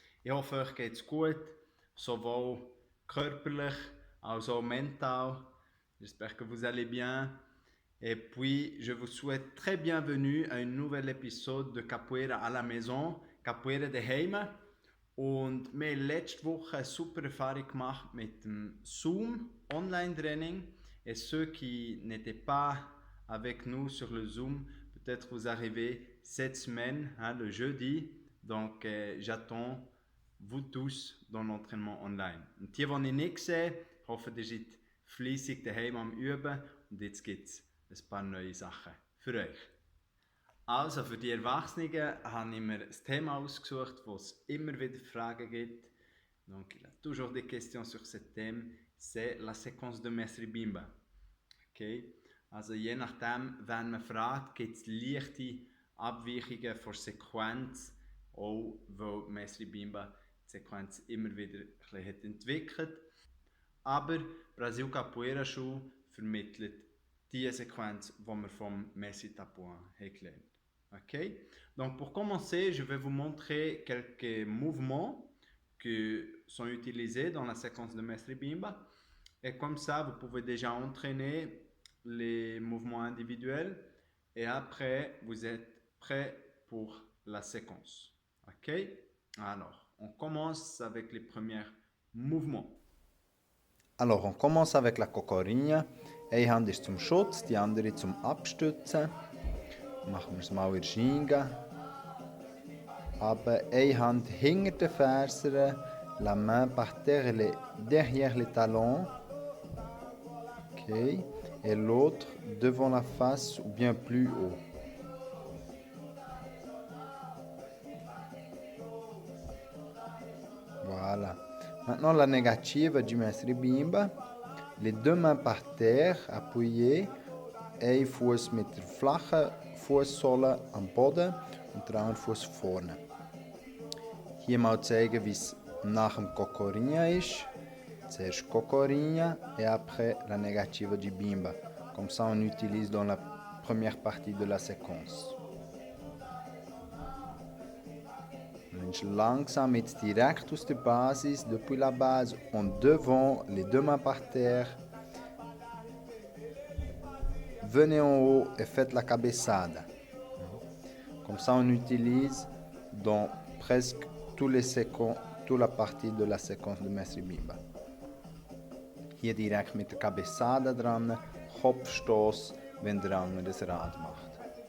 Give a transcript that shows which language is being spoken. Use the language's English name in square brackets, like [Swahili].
[German] Ich hoffe, euch geht's gut, sowohl körperlich als auch mental. [French] J'espère que vous allez bien. Et puis, je vous souhaite très bienvenue à un nouvel épisode de Capoeira à la maison, [German] Capoeira daheim. Und wir haben letzte Woche eine super Erfahrung gemacht mit dem Zoom Online-Training. [French] Et ceux qui n'étaient pas avec nous sur le Zoom, peut-être vous arrivez cette semaine, le jeudi. Donc, j'attends vous tous dans l'entraînement online. [German] Und die ich nicht gesehen, hoffe, ihr seid fleissig daheim am Üben. Und jetzt gibt es ein paar neue Sachen für euch. Also, für die Erwachsenen habe ich mir ein Thema ausgesucht, wo es immer wieder Fragen gibt. [French] Donc, il y a toujours des questions sur ce thème. C'est la séquence de Mesri Bimba. Okay? [German] Also, je nachdem, wenn man fragt, gibt es leichte Abweichungen von Sequenz, auch weil Mesri Bimba die Sequenz immer wieder ein bisschen hat entwickelt. Aber Brasil Capoeira Schule vermittelt die Sequenz, die wir vom Messi Tapuan haben gelernt. Ok? [French] Donc pour commencer, je vais vous montrer quelques mouvements qui sont utilisés dans la séquence de Mestre Bimba. Et comme ça, vous pouvez déjà entraîner les mouvements individuels. Et après, vous êtes prêt pour la séquence. Ok? Alors, on commence avec les premiers mouvements. Alors, on commence avec la Cocorinha. [German] Eine Hand ist zum Schutz, die andere zum Abstützen. Machen wir es mal in der Shinga. Aber eine Hand hinter den Fersen, [French] la main par terre derrière les talons. Ok. Et l'autre devant la face ou bien plus haut. Voilà. Maintenant la négative du Mestre Bimba. Les deux mains par terre, appuyées. [German] Ein Fuß mit der flachen Fußsohle am Boden und der andere Fuß vorne. Hier mal zeigen, wie es nach dem Cocorinha ist. Zuerst [French] Cocorinha et après la négative du Bimba. Comme ça, on utilise dans la première partie de la séquence. [German] Langsam jetzt direkt aus der Basis, [French] depuis la base, en devant, les deux mains par terre. Venez en haut et faites la cabeçada. Comme ça, on utilise dans presque toute la partie de la séquence de Mestre Bimba. [German] Hier direkt mit der Cabeçada dran, Kopfstoß, wenn der andere das Rad macht.